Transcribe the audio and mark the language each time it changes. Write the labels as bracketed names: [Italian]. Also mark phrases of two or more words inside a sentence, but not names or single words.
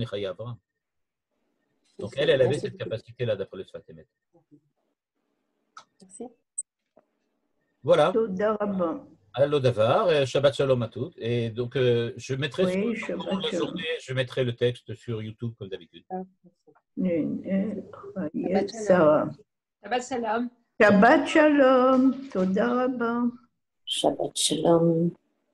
[French] On ne dit pas [Hebrew] שני חיי אברהם. [French] Donc, elle avait cette capacité-là, d'après le Sfat Emet. Merci. Voilà. [Hebrew] תודה רבה. [French] Allo Davar, [Hebrew] שבת שלום [French] à toutes. Et donc, je mettrai Oui, sur Shabbat la Shalom. journée, je mettrai le texte sur YouTube, comme d'habitude. Sarah. [Hebrew] שבת שלום. שבת שלום. תודה רבה. שבת שלום.